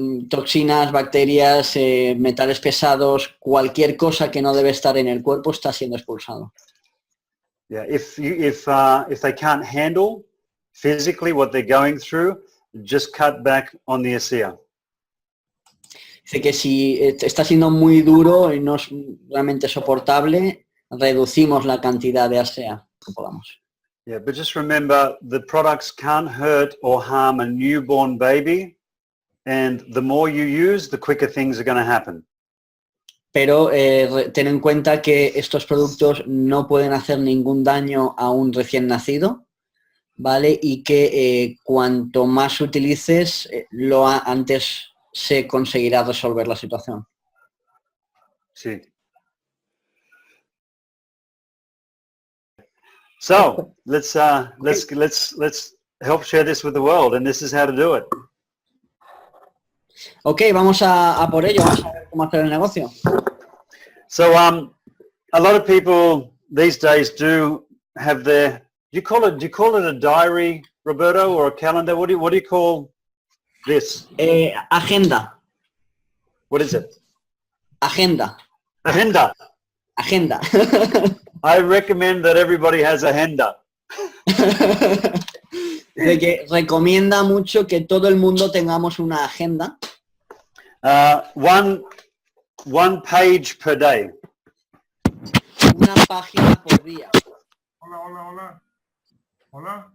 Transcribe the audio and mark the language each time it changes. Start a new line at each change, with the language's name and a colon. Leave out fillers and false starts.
Spanish: Toxinas, bacterias, metales pesados, cualquier cosa que no debe estar en el cuerpo está siendo expulsado.
English: Yeah, if they can't handle physically what they're going through, just cut back on the ASEA.
Spanish: Dice que si está siendo muy duro y no es realmente soportable, reducimos la cantidad de ASEA que podamos.
English: Yeah, but just remember, the products can't hurt or harm a newborn baby, and the more you use, the quicker things are going to happen.
Spanish: Pero ten en cuenta que estos productos no pueden hacer ningún daño a un recién nacido, ¿vale? Y que cuanto más utilices, antes se conseguirá resolver la situación. Sí.
English: So let's help share this with the world, and this is how to do it.
Spanish: Ok, vamos a por ello, vamos a ver cómo hacer el negocio.
English: So a lot of people these days do have their, do you call it a diary, Roberto, or a calendar? What do you call this?
Spanish: Agenda.
English: What is it?
Spanish: Agenda. Agenda. Agenda.
English: I recommend that everybody has agenda.
Spanish: De que recomienda mucho que todo el mundo tengamos una agenda.
English: One page per day.
Spanish: Una página por día. Hola.